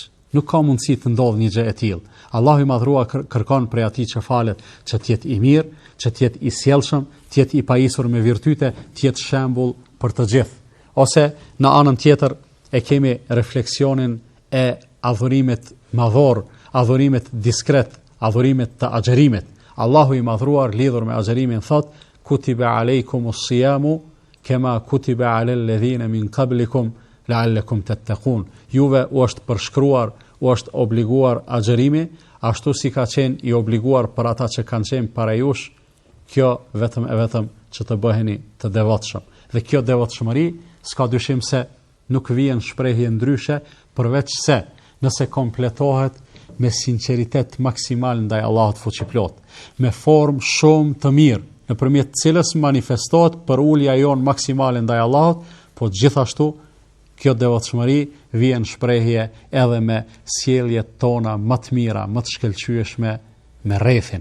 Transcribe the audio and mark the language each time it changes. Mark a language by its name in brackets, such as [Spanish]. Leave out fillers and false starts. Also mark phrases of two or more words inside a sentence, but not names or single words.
[Albanian] Nuk ka mundësi të ndodhë një gjë e tillë. Allahu i madhruar kërkon prej atij që falet që të jetë i mirë, që të jetë i sjellshëm, të jetë i pajisur me virtyte, të jetë shembull për të gjithë. Ose në anën tjetër e kemi refleksionin e adhurimit madhor, adhurimit diskret, adhurimet të agjerimit. Allahu i madhruar lidhur me agjerimin thot: [Arabic] كتب عليكم الصيام كما كتب على الذين من قبلكم لعلكم تتقون. [Albanian] Juve u është përshkruar, u është obliguar agjerimi, ashtu si ka qenë i obliguar për ata që kanë qenë para jush, kjo vetëm e vetëm që të bëheni të devotshëm. Dhe kjo devotshmëri s'ka dyshim se nuk vjen shprehje ndryshe përveç se nëse kompletohet me sinqeritet maksimal ndaj Allahut fuqiplot, me formë shumë të mirë, nëpërmjet cilës manifestohet për ulja jon maksimale ndaj Allahut, po gjithashtu kjo devotshmëri vjen shprehje edhe me sjelljet tona më të mira, më të shkëlqyeshme me rrethin.